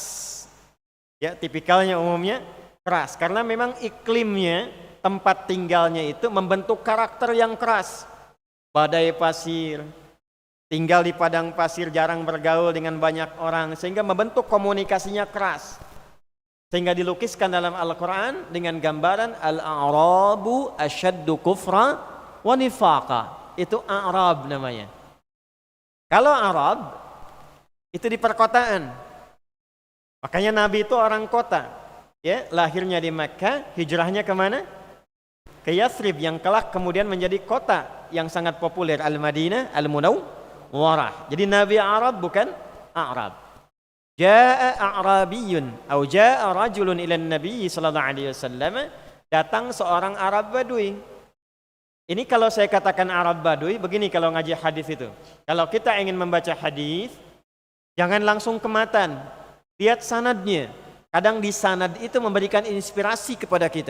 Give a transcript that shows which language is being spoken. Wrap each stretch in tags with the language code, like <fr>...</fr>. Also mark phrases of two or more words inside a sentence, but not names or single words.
<id>Ya, tipikalnya umumnya keras karena memang iklimnya, tempat tinggalnya itu membentuk karakter yang keras. Badai pasir, tinggal di padang pasir, jarang bergaul dengan banyak orang, sehingga membentuk komunikasinya keras. Sehingga dilukiskan dalam Al-Quran dengan gambaran</id> <ar>الأعراب أشد كفرا ونفاقا.</ar> <id>Itu A'rab namanya. Kalau Arab itu di perkotaan. Makanya Nabi itu orang kota. Ya, lahirnya di Makkah, hijrahnya kemana? Ke Yathrib yang kelak kemudian menjadi kota yang sangat populer, Al-Madinah Al-Munawwarah. Jadi Nabi Arab bukan A'rab.</id> <ar>جاء أعرابي atau جاء رجل إلى النبي صلى الله عليه وسلم,</ar> <id>datang seorang Arab Badui. Ini kalau saya katakan Arab Badui, begini kalau ngaji hadis itu. Kalau kita ingin membaca hadis, jangan langsung ke matan, lihat sanadnya. Kadang di sanad itu memberikan inspirasi kepada kita.</id>